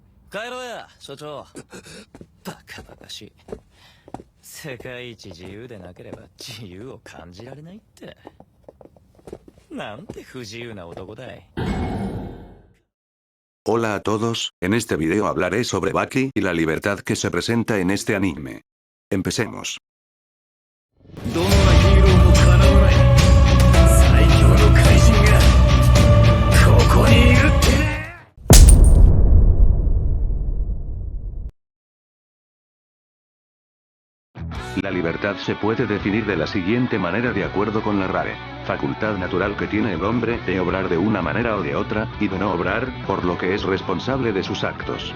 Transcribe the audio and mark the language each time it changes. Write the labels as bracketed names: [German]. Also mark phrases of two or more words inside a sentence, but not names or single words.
[Japanese] 帰ろうや、所長。バカバカしい。世界一自由でなければ自由を感じられないって。なんて不自由な男だい。 [Spanish] Hola a todos, en este video hablaré sobre Baki y la libertad que se presenta en este anime. Empecemos. [Japanese] どんなヒーローもかなわない最強の怪人がここにいるってね。 [Spanish] La libertad se puede definir de la siguiente manera de acuerdo con la RAE. Facultad natural que tiene el hombre de obrar de una manera o de otra, y de no obrar, por lo que es responsable de sus actos.